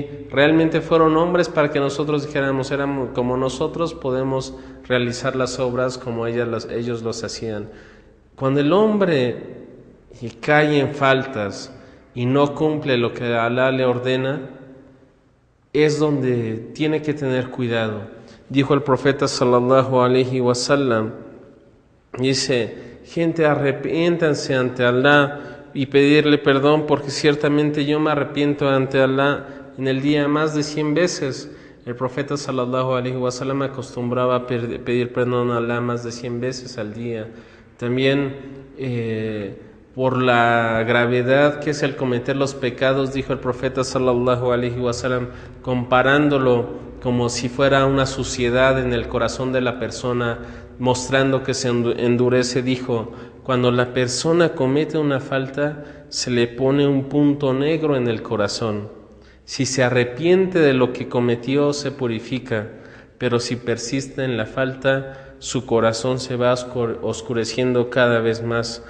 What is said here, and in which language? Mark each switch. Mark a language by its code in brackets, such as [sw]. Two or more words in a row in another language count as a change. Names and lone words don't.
[es] Realmente fueron hombres para que nosotros dijéramos, éramos como nosotros, podemos realizar las obras como ellos los hacían. Cuando el hombre cae en faltas y no cumple lo que Alá le ordena, es donde tiene que tener cuidado. Dijo el profeta [ar] صلى الله عليه وسلم, [es] dice: gente, arrepiéntanse ante Alá y pedirle perdón, porque ciertamente yo me arrepiento ante Alá en el día más de 100 veces. El profeta [ar] صلى الله عليه وسلم [es] acostumbraba a pedir perdón a Alá más de 100 veces al día. También por la gravedad que es el cometer los pecados, dijo el profeta [ar] صلى الله عليه وسلم, [es] comparándolo como si fuera una suciedad en el corazón de la persona, mostrando que se endurece, dijo: cuando la persona comete una falta, se le pone un punto negro en el corazón. Si se arrepiente de lo que cometió, se purifica, pero si persiste en la falta, su corazón se va oscureciendo cada vez más.